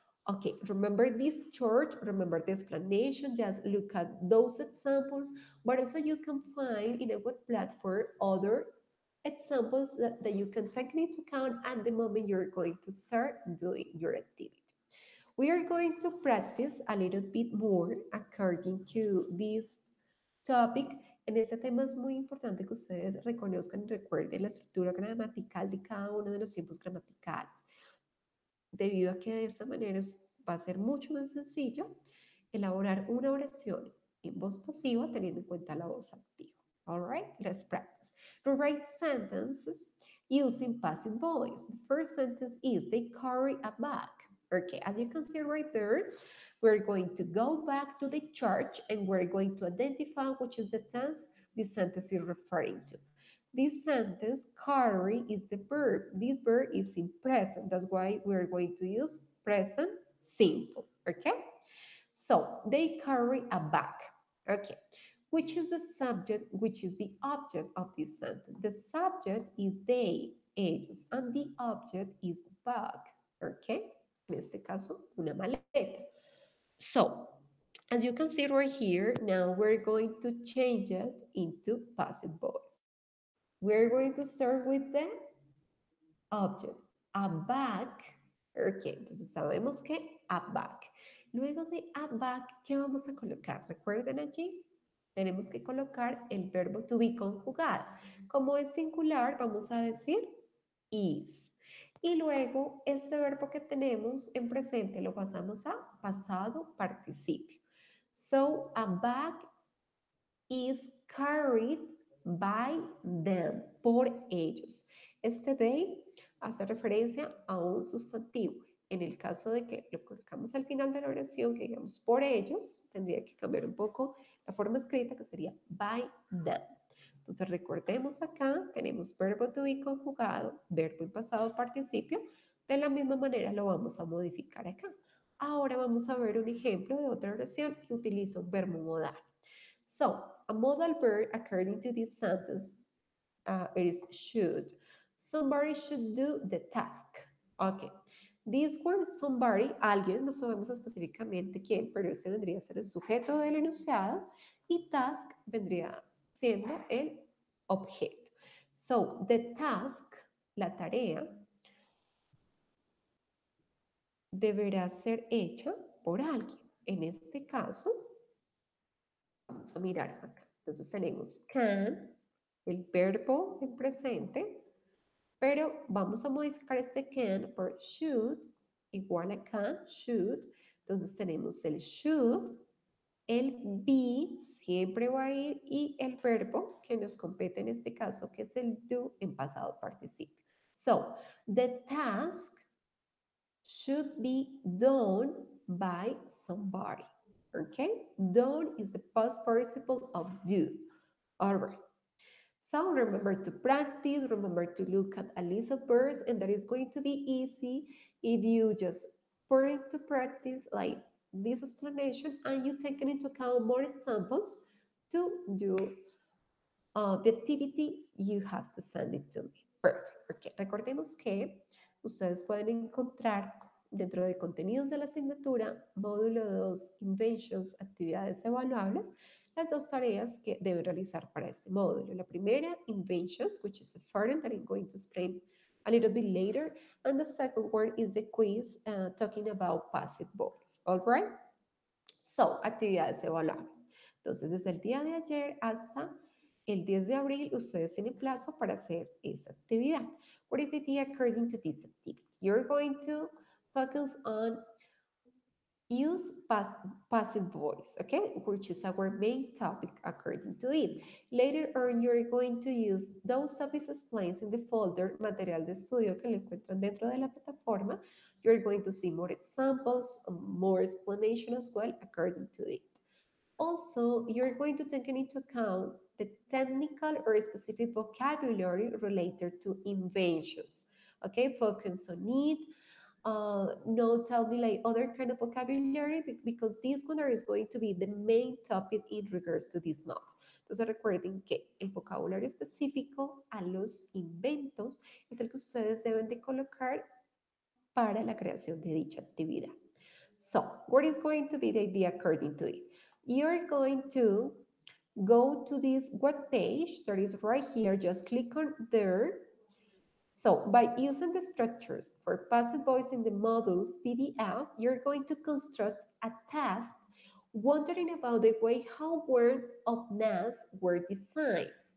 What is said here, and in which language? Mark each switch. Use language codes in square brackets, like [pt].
[en] Okay, remember this chart, remember the explanation, just look at those examples, but also you can find in a web platform other examples that you can take into account at the moment you're going to start doing your activity. We are going to practice a little bit more according to this topic. [es] En este tema es muy importante que ustedes reconozcan y recuerden la estructura gramatical de cada uno de los tiempos gramaticales, debido a que de esta manera va a ser mucho más sencillo elaborar una oración en voz pasiva teniendo en cuenta la voz activa. [en] All right, let's practice. Rewrite sentences using passive voice. The first sentence is they carry a bag. Okay, as you can see right there, we're going to go back to the chart and we're going to identify which is the tense this sentence is referring to. This sentence, carry, is the verb. This verb is in present. That's why we're going to use present simple. Okay? So they carry a bag. Okay. Which is the subject, which is the object of this sentence? The subject is they, ellos, and the object is bag. Okay. [es] En este caso, una maleta. [en] So, as you can see right here, now we're going to change it into passive voice. We're going to start with the object, a bag. [es] Ok, entonces sabemos que a bag. Luego de a bag, ¿qué vamos a colocar? Recuerden allí, tenemos que colocar el verbo to be conjugado. Como es singular, vamos a decir is. Y luego, este verbo que tenemos en presente lo pasamos a pasado participio. [en] So, a bag is carried by them, [es] por ellos. Este they hace referencia a un sustantivo. En el caso de que lo colocamos al final de la oración, que digamos por ellos, tendría que cambiar un poco la forma escrita, que sería by them. Entonces recordemos acá, tenemos verbo to be conjugado, verbo en pasado participio. De la misma manera lo vamos a modificar acá. Ahora vamos a ver un ejemplo de otra oración que utiliza un verbo modal. [en] So, a modal verb, according to this sentence, it is should. Somebody should do the task. Okay. This one, [es] somebody, alguien, no sabemos específicamente quién, pero este vendría a ser el sujeto del enunciado y task vendría siendo el objeto. [en] So, the task, [es] la tarea, deberá ser hecha por alguien. En este caso, vamos a mirar acá. Entonces tenemos can, el verbo en presente, pero vamos a modificar este can por should, igual a can, should. Entonces tenemos el should, el be, siempre va a ir, y el verbo que nos compete en este caso, que es el do en pasado participio. [en] So, the task should be done by somebody. Okay? Done is the past participle of do. All right. So remember to practice, remember to look at a list of verbs, and that is going to be easy if you just put into practice like this explanation and you take into account more examples to do the activity, you have to send it to me. Perfect. Okay. [es] Recordemos que ustedes pueden encontrar dentro de contenidos de la asignatura, módulo 2, Inventions, actividades evaluables, las dos tareas que deben realizar para este módulo. La primera, [en] Inventions, which is a foreign that I'm going to explain a little bit later. And the second one is the quiz talking about passive voice. All right? So, [es] actividades evaluables. Entonces, desde el día de ayer hasta el 10 de abril, ustedes tienen plazo para hacer esa actividad. [en] What is the idea according to this activity? You're going to focus on use passive voice, okay, which is our main topic according to it. Later on, you're going to use those topics explained in the folder [es] material de estudio que lo encuentran dentro de la plataforma. [en] You're going to see more examples, more explanation as well according to it. Also, you're going to take into account the technical or specific vocabulary related to inventions. Okay, focus on it. No tell me like other kind of vocabulary because this one is going to be the main topic in regards to this month. [es] Entonces recuerden que el vocabulario específico a los inventos es el que ustedes deben de colocar para la creación de dicha actividad. [en] So, what is going to be the idea according to it? You're going to go to this web page that is right here. Just click on there. So, by using the structures for passive voice in the modules PDF, you're going to construct a task wondering about the way how words of NAS were designed.